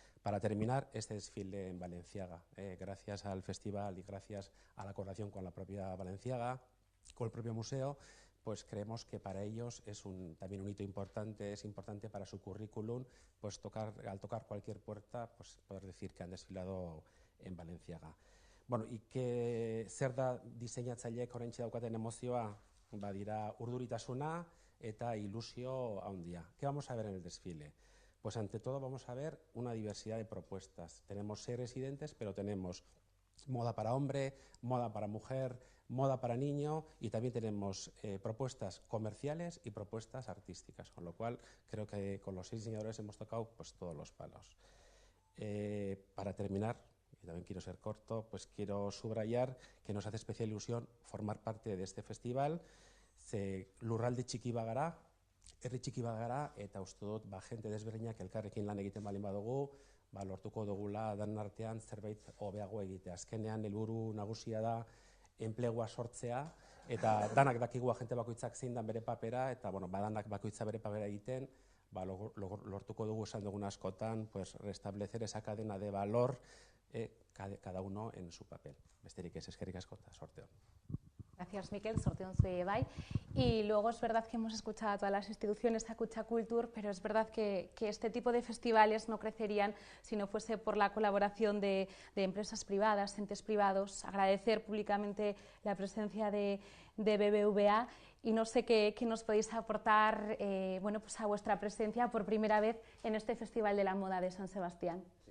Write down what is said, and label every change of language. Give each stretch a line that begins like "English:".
Spanish: Para terminar, este desfile en Balenciaga, gracias al festival y gracias a la colaboración con la propia Balenciaga, con el propio museo, pues creemos que para ellos es también un hito importante, es importante para su currículum, pues al tocar cualquier puerta, pues poder decir que han desfilado en Balenciaga.
Basque: Bueno, zer da diseinatzaileek oraintxe daukaten emozioa? Badira urduritasuna eta ilusio handia.
Spanish: ¿Qué vamos a ver en el desfile? Pues ante todo vamos a ver una diversidad de propuestas. Tenemos 6 residentes, pero tenemos moda para hombre, moda para mujer, moda para niño, y también tenemos propuestas comerciales y propuestas artísticas, con lo cual creo que con los 6 diseñadores hemos tocado pues todos los palos. Para terminar, y también quiero ser corto, pues quiero subrayar que nos hace especial ilusión formar parte de este festival.
Basque: Lurralde txiki bagara, herri txiki bat gara, eta uste dut, jente desberdinak elkarrekin lan egiten balin badugu, lortuko dugula dan artean zerbait hobeago egitea. Azkenean, helburu nagusia da enplegua sortzea, eta danak dakigu agente bakoitzak zein dan bere papera, eta badanak bakoitza bere papera egiten, lortuko dugu esan dugun askotan,
Spanish: restablecer esa cadena de valor, cada uno en su papel.
Basque: Besterik ez, eskerrik asko eta sorte on.
Spanish: Gracias,
Basque: Miquel. Sorte on zuei bai.
Spanish: Y luego es verdad que hemos escuchado a todas las instituciones a Kutxakultur, pero es verdad que este tipo de festivales no crecerían si no fuese por la colaboración de empresas privadas, entes privados. Agradecer públicamente la presencia de BBVA y no sé qué nos podéis aportar a vuestra presencia por primera vez en este Festival de la Moda de San Sebastián.